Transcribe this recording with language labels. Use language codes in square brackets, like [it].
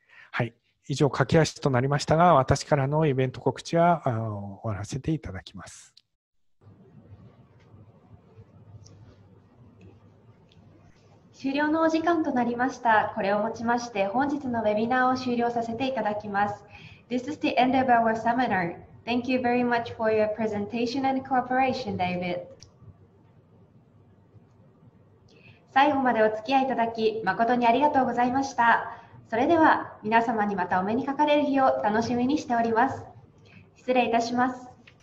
[ja] はい、以上駆け足となりましたが、私からのイベント告知は終わらせていただきます。終了のお時間となりました。これをもちまして本日のウェビナーを終了させていただきます。 [en] This is the end of our seminar. Thank you very much for your presentation and cooperation, David. [ja] 最後までお付き合いいただき誠にありがとうございました。それでは皆様にまたお目にかかれる日を楽しみにしております。失礼いたします。